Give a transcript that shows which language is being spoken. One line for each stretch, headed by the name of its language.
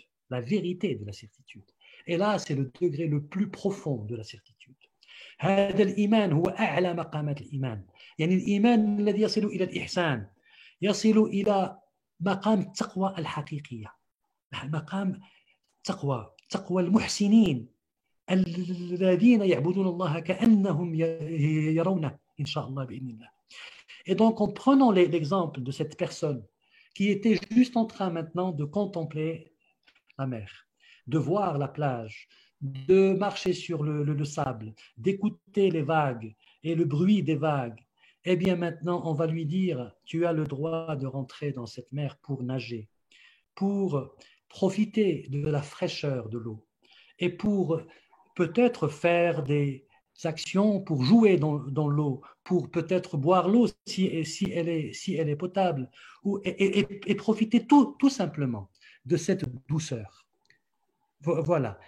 French: La vérité de la certitude. Et là, c'est le degré le plus profond de la certitude.
Arabic: هذا الإيمان هو أعلى مقامات الإيمان. يعني الإيمان الذي يصل إلى الإحسان، يصل إلى مقام التقوى الحقيقية، مقام تقوى المحسنين الذين يعبدون الله كأنهم يرونه إن شاء الله بإذن الله.
French: Et donc, en prenant l'exemple de cette personne qui était juste en train maintenant de contempler la mer, de voir la plage, de marcher sur le sable, d'écouter les vagues et le bruit des vagues, Eh bien maintenant, on va lui dire, tu as le droit de rentrer dans cette mer pour nager, pour profiter de la fraîcheur de l'eau et pour peut-être faire des actions pour jouer dans l'eau, pour peut-être boire l'eau si elle est potable, et profiter tout simplement de cette douceur. Voilà.